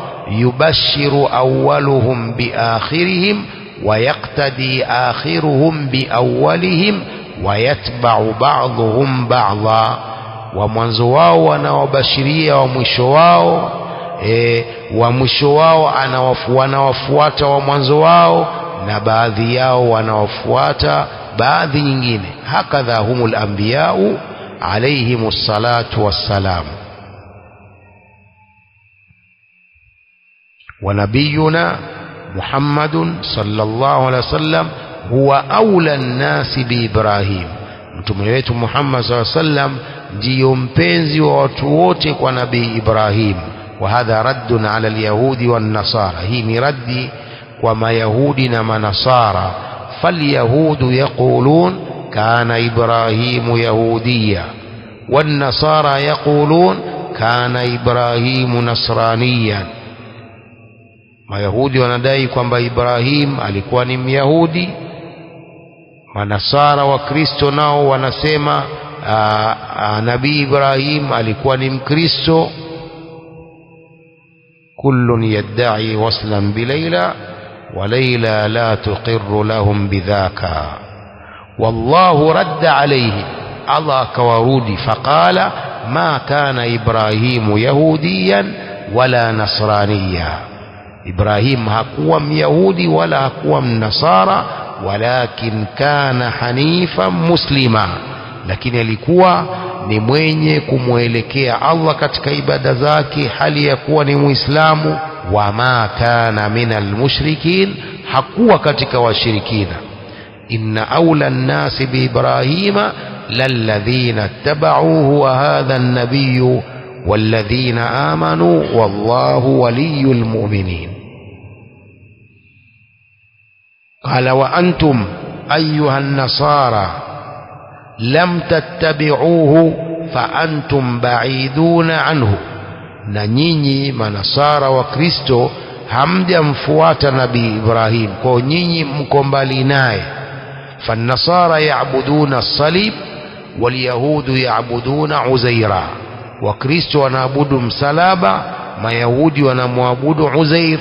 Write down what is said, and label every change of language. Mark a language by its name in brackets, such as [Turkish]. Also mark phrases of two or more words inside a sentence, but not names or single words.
[Arabic] يبشر أولهم بآخرهم ويقتدي آخرهم بأولهم ويتبع بعضهم بعضا, [Swahili] wa mwanzo wao wanawabashiria wa mwisho wao, wa mwisho wao wanawafuata wa mwanzo wao, na baadhi yao wanawafuata baadhi nyingine. [Arabic] هكذا هم الأنبياء عليهم الصلاة والسلام. ونبينا محمد صلى الله عليه وسلم هو أولى الناس بإبراهيم, [Swahili] mtume wetu Muhammad [Arabic] صلى الله عليه وسلم [Swahili] ndiyo mpenzi wa watu wote kwa nabii Ibrahim. [Arabic] وهذا رد على اليهود والنصارى, [Swahili] hii ni raddi kwa mayahudi na manasara. [Arabic] فاليهود يقولون كان إبراهيم يهوديا والنصارى يقولون كان إبراهيم نصرانيا. [Swahili] Mayahudi wanadai kwamba Ibrahim alikuwa ni Myahudi, manasara wa Kristo nao wanasema nabii Ibrahim alikuwa ni Mkristo. [Arabic] كل يدعي وصلا بليلى وليلى لا تقر لهم بذاكا. والله رد عليهم, Allah kawarudi, فقال ما كان إبراهيم يهوديا ولا نصرانيا. [Swahili] Ibrahim hakuwa myahudi wala hakuwa mnasara, [Arabic] ولكن كان حنيفا مسلما, [Swahili] lakini alikuwa ni mwenye kumwelekea Allah katika ibada zake hali ya kuwa ni Muislamu. [Arabic] وما كان من المشركين, [Swahili] hakuwa katika washirikina. [Arabic] إن أولى الناس بإبراهيم للذين اتبعوه وهذا النبي والذين آمنوا والله ولي المؤمنين. قال وأنتم أيها النصارى لم تتبعوه فأنتم بعيدون عنه, [Swahili] na nyinyi manasara wa Kristo hamjamfuata nabii Ibrahim, kwa nyinyi mko mbali naye. [Arabic] فالنصارى يعبدون الصليب واليهود يعبدون عزيرا, [Swahili] wa Kristo wanaabudu msalaba, mayahudi wanamwabudu Uzair.